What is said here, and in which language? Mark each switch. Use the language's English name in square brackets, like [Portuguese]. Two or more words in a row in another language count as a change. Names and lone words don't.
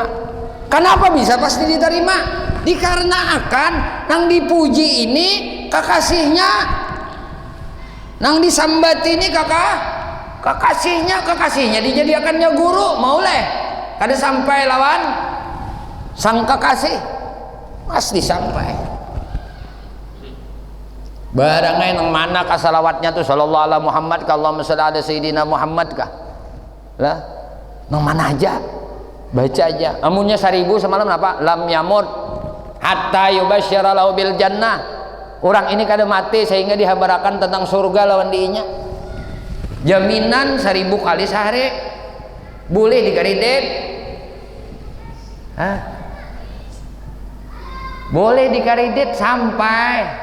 [Banjar] Kenapa bisa pasti diterima? Dikarenakan nang dipuji ini kekasihnya, nang disambati ini kekasihnya dijadikannya guru. Mau leh kada sampai lawan sang kekasih pasti sampai. Barangnya nang mana kasalawatnya tuh [Arabic] sallallahu alaihi Muhammad [Banjar] ka [Arabic] Allahumma shalli ala sayyidina Muhammad [Banjar] kah lah nang mana aja baca aja. Amunnya 1000 semalam apa [Arabic] lam yamut hatta yubasysyara lahu bil jannah. [Banjar] Orang ini kada mati sehingga dihabarakan tentang surga lawan diinya. Jaminan 1000 kali sehari boleh dikaridet. Hah? Boleh dikaridet sampai.